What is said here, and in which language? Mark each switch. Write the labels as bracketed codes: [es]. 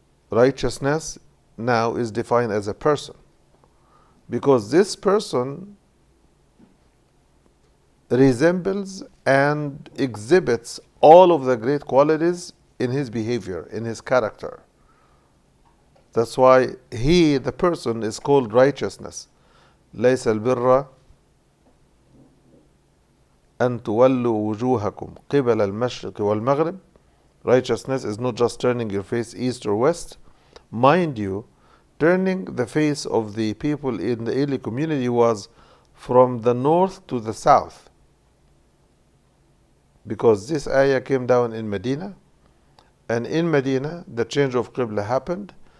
[en] Righteousness now is defined as a person, because this person resembles and exhibits all of the great qualities in his behavior, in his character. That's why he, the person, is called righteousness. [ar] ليس البر أن تولوا وجوهكم قبل المشرق والمغرب. [en] Righteousness is not just turning your face east or west. Mind you, turning the face of the people in the early community was from the north to the south. because this ayah came down in Medina, and in Medina the change of Qibla happened.